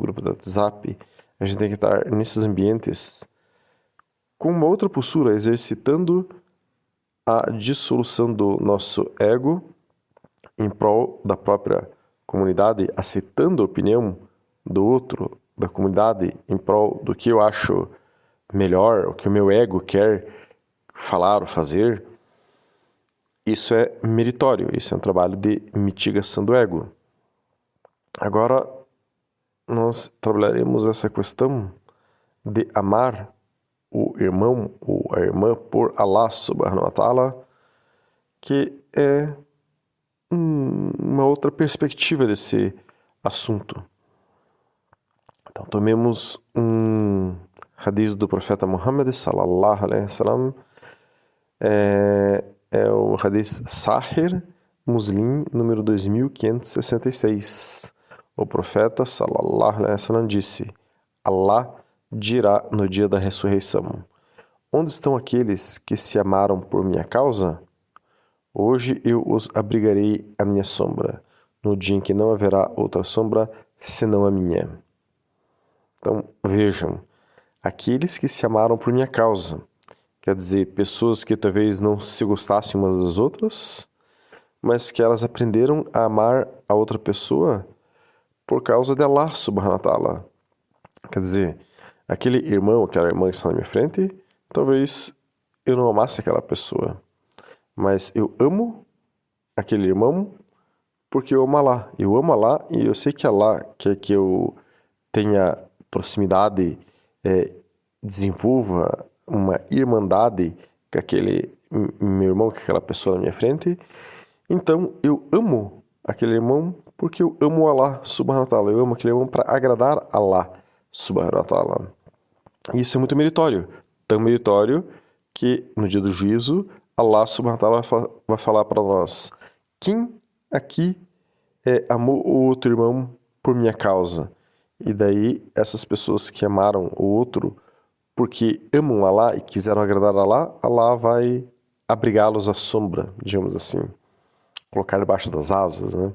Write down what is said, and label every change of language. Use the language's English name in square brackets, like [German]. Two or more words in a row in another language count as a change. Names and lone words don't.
[Portuguese] grupo do WhatsApp, a gente tem que estar nesses ambientes com uma outra postura, exercitando a dissolução do nosso ego em prol da própria comunidade, aceitando a opinião do outro, da comunidade, em prol do que eu acho melhor, o que o meu ego quer falar ou fazer. Isso é meritório, isso é um trabalho de mitigação do ego. Agora, nós trabalharemos essa questão de amar o irmão ou a irmã por [Arabic] الله سبحانه وتعالى, [Portuguese] que é uma outra perspectiva desse assunto. Então, tomemos um hadith do profeta Muhammad [Arabic] صلى الله عليه وسلم, [Portuguese] é o hadith Sahih Muslim, número 2566. O profeta [Arabic] صلى الله عليه وسلم [Portuguese] disse: Allah dirá no dia da ressurreição: onde estão aqueles que se amaram por minha causa? Hoje eu os abrigarei à minha sombra, no dia em que não haverá outra sombra senão a minha. Então, vejam, aqueles que se amaram por minha causa, quer dizer, pessoas que talvez não se gostassem umas das outras, mas que elas aprenderam a amar a outra pessoa por causa de [Arabic] الله سبحانه وتعالى. [Portuguese] Quer dizer, aquele irmão, aquela irmã que está na minha frente, talvez eu não amasse aquela pessoa, mas eu amo aquele irmão porque eu amo Allah. Eu amo Allah e eu sei que Allah quer que eu tenha proximidade, desenvolva uma irmandade com aquele meu irmão, com aquela pessoa na minha frente. Então eu amo aquele irmão porque eu amo [Arabic] الله سبحانه وتعالى. [Portuguese] Eu amo aquele irmão para agradar [Arabic] الله سبحانه وتعالى. [Portuguese] Isso é muito meritório, tão meritório que no dia do juízo [Arabic] الله سبحانه وتعالى [Portuguese] vai falar para nós: quem aqui amou o outro irmão por minha causa? E daí essas pessoas que amaram o outro porque amam Allah e quiseram agradar Allah, Allah vai abrigá-los à sombra, digamos assim, colocar debaixo das asas, né?